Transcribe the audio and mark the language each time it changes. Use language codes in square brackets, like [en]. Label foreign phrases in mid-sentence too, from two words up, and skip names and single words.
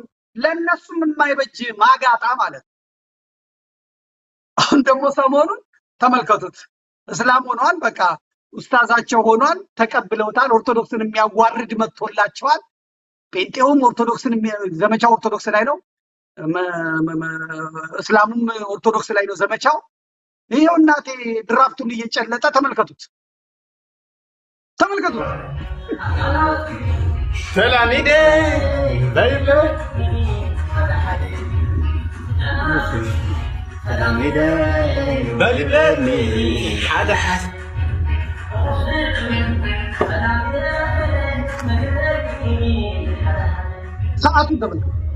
[am] ለነሱም የማይበጅ ማጋጣ ማለት ነው። አሁን ደግሞ ሰሞኑን ተመልከቱት፣ እስላም ሆኗል፣ በቃ ኡስታዛቸው ሆኗል፣ ተቀብለውታል። ኦርቶዶክስን የሚያዋርድ መጥቶላቸዋል። ጴንጤውም ኦርቶዶክስን ዘመቻው ኦርቶዶክስ ላይ ነው፣ እስላሙም ኦርቶዶክስ ላይ ነው ዘመቻው። ይሄው እናቴ ድራፍቱን እየጨለጠ ተመልከቱት፣ ተመልከቱት። ሰላሚዴ ባይብለ ሰላሚዴ ባይብለ ሓደ ሓደ ሰዓቱ ተመልከቱ።